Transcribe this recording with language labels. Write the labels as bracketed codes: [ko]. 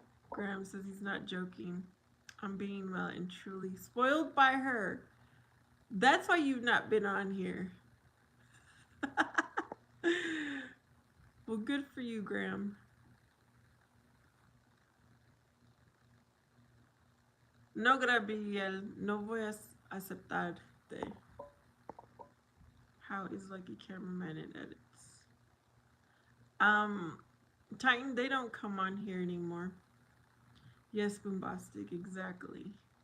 [en] Graham says he's not joking. I'm being well and truly spoiled by her. That's why you've not been on here. Well, good for you, Graham. [es] No, Gabriel, no voy a aceptarte. [en] How is Lucky Cameraman and edits? Titan, they don't come on here anymore. Yes, Boombastic, exactly.